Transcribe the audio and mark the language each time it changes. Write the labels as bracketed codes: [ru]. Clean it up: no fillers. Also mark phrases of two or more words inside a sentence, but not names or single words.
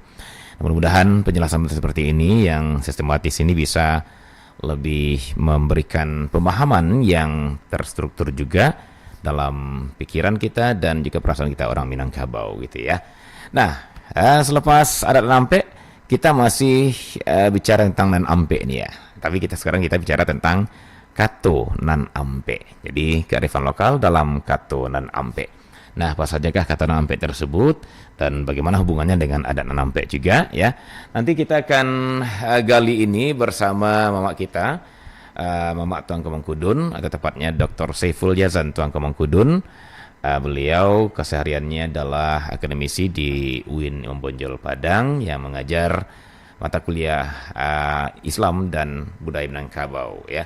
[id] Mudah-mudahan penjelasan seperti ini yang sistematis ini bisa lebih memberikan pemahaman yang terstruktur juga dalam pikiran kita dan juga perasaan kita orang Minangkabau gitu ya. Nah, selepas adat dan ampe kita masih bicara tentang [min] nan ampe [id] nih ya. Tapi sekarang kita bicara tentang [min] kato nan ampe. [id] Jadi kearifan lokal dalam [min] kato nan ampe. [id] Nah, apa sajakah [min] kato nan ampe [id] tersebut dan bagaimana hubungannya dengan [min] adat nan ampe [id] juga ya. Nanti kita akan gali ini bersama mamak kita, Mamak Tuang Kemengkudun, atau tepatnya Dr. Saiful Yazan Tuang Kemengkudun. Beliau kesehariannya adalah akademisi di UIN Imam Bonjol Padang yang mengajar mata kuliah Islam dan Budaya Minangkabau ya.